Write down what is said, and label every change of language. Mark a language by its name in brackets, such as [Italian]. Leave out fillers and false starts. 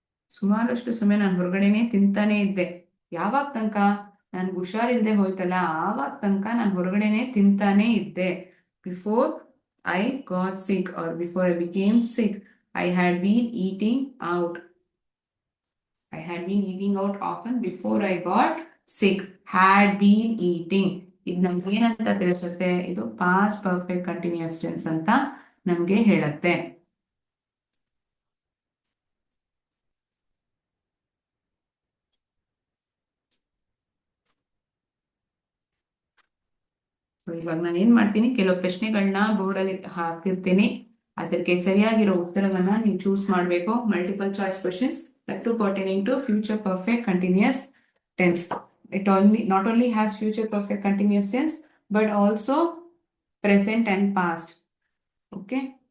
[Kannada] ಸುಮಾರಷ್ಟು ಸಮಯ ನಾನು ಹೊರಗಡೆನೆ ತಿಂತಾನೆ ಇದ್ದೆ. ಯಾವಾಗ ತನಕ ನನ್ಗೆ ಹುಷಾರಿಲ್ದೆ ಹೋಯ್ತಲ್ಲ ಆವಾಗ ತನಕ ನಾನು ಹೊರಗಡೆನೆ ತಿಂತಾನೆ ಇದ್ದೆ. [English] Before I got sick or before I became sick, I had been eating out. I had been eating out often before I got sick. Had been eating. [Kannada] ಇದು ನಮ್ಗೆ ಏನಂತ ತಿಳಿಸುತ್ತೆ? ಇದು ಪಾಸ್ಟ್ ಪರ್ಫೆಕ್ಟ್ ಕಂಟಿನ್ಯೂಸ್ ಟೆನ್ಸ್ ಅಂತ ನಮ್ಗೆ ಹೇಳುತ್ತೆ. ಇವಾಗ ನಾನು ಏನ್ ಮಾಡ್ತೀನಿ, ಕೆಲವು ಪ್ರಶ್ನೆಗಳನ್ನ ಬೋರ್ಡಲ್ಲಿ ಹಾಕಿರ್ತೀನಿ, ಅದಕ್ಕೆ ಸರಿಯಾಗಿರೋ ಉತ್ತರವನ್ನ ನೀವು ಚೂಸ್ ಮಾಡಬೇಕು. [English] Multiple choice questions that too pertaining to future perfect continuous tense. It not only has future perfect continuous tense but also present and past. Okay.